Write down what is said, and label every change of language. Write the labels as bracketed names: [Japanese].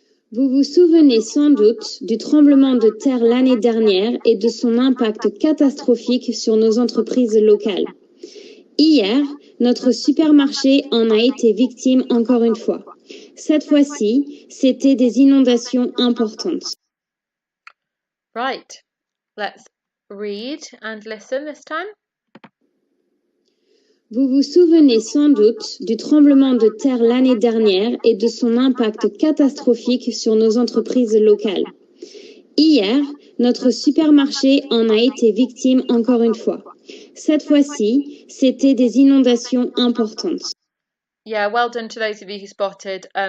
[French] Vous vous souvenez sans doute du tremblement de terre l'année dernière et de son impact catastrophique sur nos entreprises locales. Hier, notre supermarché en a été victime encore une fois. Cette fois-ci, c'était des inondations importantes. [English] Right. Let's read and listen this time. [French] Vous vous souvenez sans doute du tremblement de terre l'année dernière et de son impact catastrophique sur nos entreprises locales. Hier, notre supermarché en a été victime encore une fois. Cette fois-ci, c'était des inondations importantes. [English] Yeah, well done to those of you who spotted.